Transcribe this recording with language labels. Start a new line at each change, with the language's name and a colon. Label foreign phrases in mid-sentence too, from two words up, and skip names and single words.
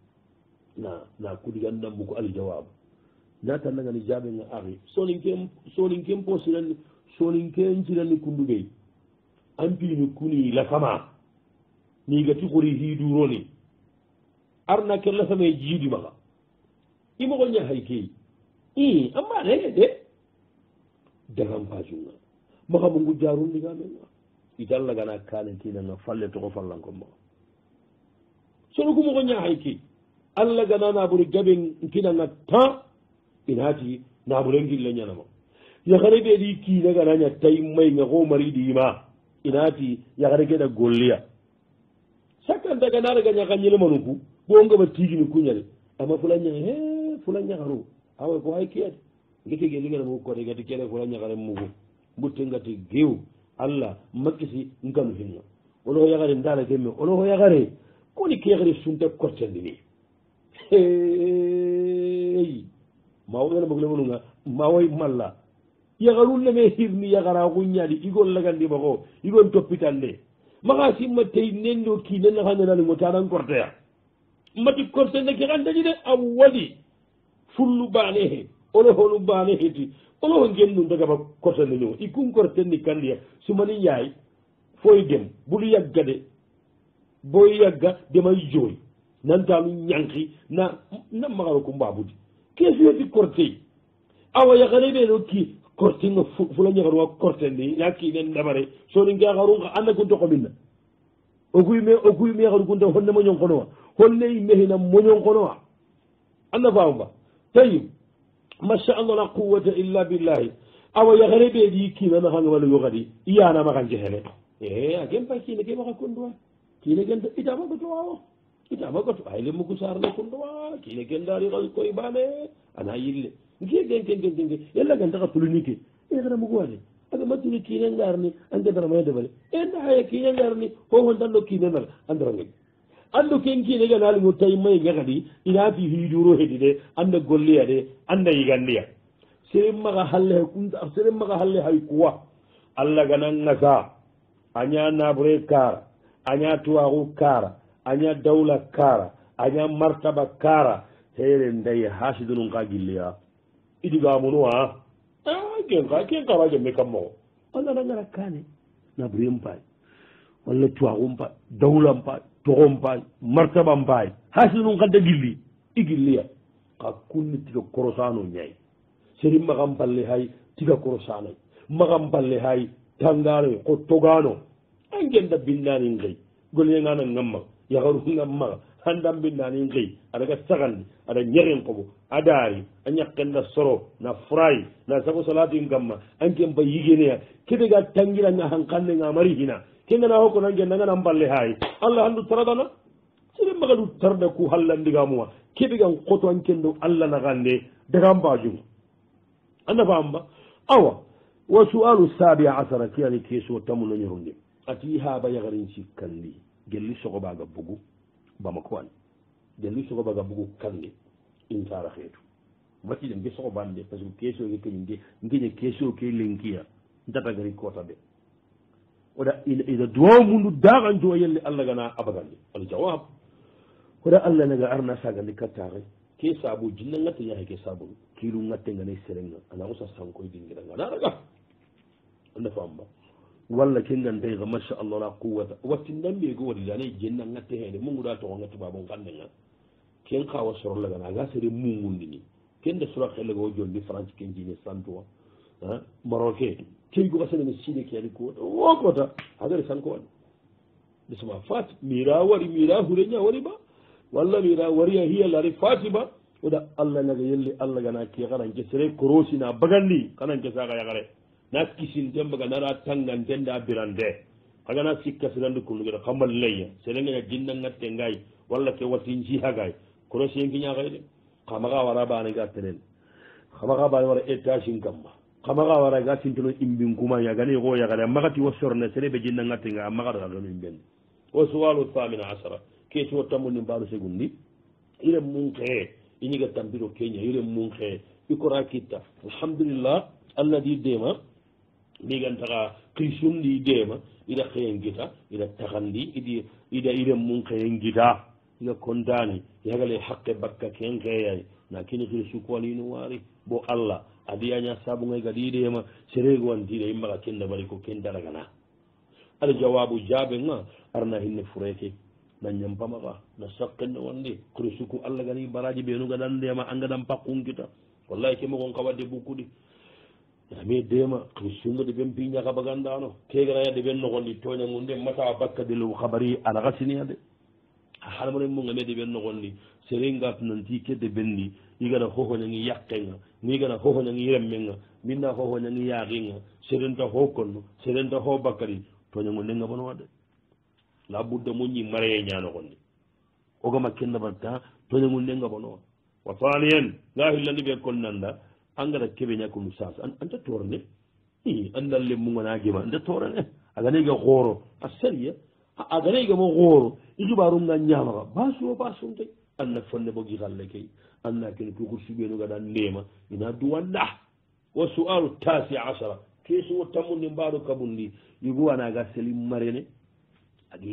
Soninke: na kudigandambuko aljawabu natannagani jaɓenga ari soninken posirani soninken cirani kunduɓey ampini kuni lafama ni gati xori hiduroni arna ke lafama jiidi maxa imoxoña hay key amma nene de dagam pajunga maxa mungu jarundigamenga itallagana kane kinanga falle toxo fallanko maxa sono ku moxoña hay key allah gana naɓuri gaɓe kinanga ta inati naɓure ngille ñanama yaxare ɓeɗi kinaganaña tay mayga xo mariɗima inati yaxare keɗa golliya sakkantaka naraga ñaka ñelemanuku bo ngaba tigini kuñale ama fula ñaga fula ñagaru awa ko hay kiyade ngeke ge ligana mu kote gati kene fula ñagare mugu mbuttengati gew allah makkisi nganu hinga ono yagare ndala gemme ono yagare koni kegere sunta kortendini mawoyana boglemonunga mawoy malla yagarulle me hirni yagara guñadi igol lagandima ko igon toppitande maga simma tey nenno ki nenna hanenani ngo tanan korteya mati kortende ke gandaji de a waɗi fullu bane he ono honu bane heti ono ho gennu dagaba kortende ni o ikun kortenni kandiya sumani yaay foy dem bulu yagga de boy yagga demay jooy nantanu ñanki na magaro ko mbabudi kesuyoti kortey awa yagare ɓe no ki kortinga fula ñagaruwa kortendi yakki nen ndamare soni ngeagarunga anda gunto kominna okuyme yagaru gunta honne moñon konowa honne mehina moñon konowa anda fawba tayib
Arabic: ما شاء الله لا قوة إلا بالله
Soninke: awa yagare ɓe ɗi kinanaxanga walla yogadi iyanamaxan jehele a ken pa kine ke maxa kunduwa kine ken itama goto wawo itama goto ay le mugu sarle kunduwa kine ken dari xa koy bane ana yille nke yalla gantaxa tuluni ke xana mugu wade aga matuni kine ngarni anke daramaya defale ndaxaye kine ngarni hoxondando kine nal andarangel ando ken kine ganalingo tay may ngexadi ina fi hiduro hedi de anda golliya de anda yigandiya sere maxa halle kunta sere maxa halle hay kuwa allah gana ngasa aña nabre kara aña tuwaxu kara aña dawla kara aña martaba kara tere ndaye hasidunun ka gilliya idigamunuwa ken kara gemme kam moxo allah nangara kane nabre mpaay walla tuwaxu mpaay dawla mpaay toxo mpaay martaba mpaay hasidunun ka da gilli i gilliya xa kunni tiga korosano ñay seri maxam palle hay tiga korosanay maxam palle hay tangano ko togano angenda binnanin xëy golengana ngamma yaxaru ngammaxa handam binnanin xëy adaga saxandi ada ñexen xoɓo a daari a ñaqenda soro na fray na sago salatin gamma anken ba yigeneya kedega tangiranga xanqannenga mari hina kengana xoko nange nangana mballe hay allah handu taradana sere maxadu tarda ku hallandigamuwa keɓegan xoto ankendo allah naxande daga mbajunga anda famba awa wa sualu sabi asara kiyani keso tamuno ñorunde ati haaba yagarin sikkandi gelli sogobaga bugu bamako an gelli sogobaga bugu kandi intara xeetu watiɗe mbe sogobande
French: par ce que
Soninke: keso ke keñi ngeñe keso ke lenkiya ntatagari kota ɓe oɗa ina duwaw mundu daxanto yelle allah gana abagandi al jawab oɗa allah naga arna sagandi kattaxe ke sabu jinna ngatte ñaxe ke sabunu kilu ngattengane serenga ana usa sankoy dingiranga naraga anda famba walla kengantayga
Arabic: ما شاء الله لا قوة
Soninke: watti ndambego waɗi dane jenna ngatte hede munguɗa toxo ngatte babon kannenga ken xawa sorolagana aga sere mungundini kende sora xelega o jondi france ken jine santuwa maroke keygoxa senene sine ke adi kuwota wo kota agari sanko waɗi bisma fat mira wari mira hureña wari ba walla mira wariya hiyalari fati ba oda allah naga yelle allah gana ke xananke sere korosina bagandi xananke saga yaxare na kisin tembaga nara tangan tenda birande agana sikka sirande kundugira xamal leya serengaña jinna ngatte ngay walla ke watin jihagay korosenki ñaxay de xamaxa wara banega tenen xamaxa bane wara étage kamma xamaxa wara ga sintino imbinkumaña agane xo yaxare a maxati wo sorne sere ɓe jinna ngattenga a maxatagano imben wo suwalu thamina asara kesuwo tammundi mbaɗo segundi irem mun xee i ñiga tampiro keña irem mun xee i kora kitta alhamdulillah allah di dema migantaxa xisundi dema ida xeyen gita ida taxandi ida irem mun xeyen gita iga contani yagale xaqe bakka ken xeeyay na kini xir sukuaninu waari bo allah adiyaña sabungay gadi dema seregoantida i maxa ken dabari ko ken daragana ada jawabu jaɓenga arna hinne fureke na ñampamaxa na saqenne wandi xir suku allah gani baraji ɓenu gadan ndema a ngadan pakkungita wallahi ke mogon xawadde bukkuɗi ami dema kristundo de ɓen piñaka bagandano keganaya de ɓen nogondi toñagunde mata bakka de lew xabari anaxa siniya de haɗamane mugame de ɓen nogondi serengat nanti kedde ɓenni igana hohoñangi yakkenga migana hohoñangi remmenga minna hohoñangi yaxinga serenta ho konno serenta ho bakkari toñagundenga bonowa de la budda muñi mareye ñanogondi ogama kenna batta toñagundenga bonowa wa faniyen nga hillandi ɓe konnanda angara keɓe ñakunu sas anta torne andal le mungana gema nde torane agane ga goro asaliya agane ga mo goro ijubaru nga nyama basu te anna fonne bogi galle kay anna ken ko kursi benu ga dan nema ina duwanda wa su'alu tasi 10 kesu watamunni mbaɗo kabundi yugo anaga selim marene agi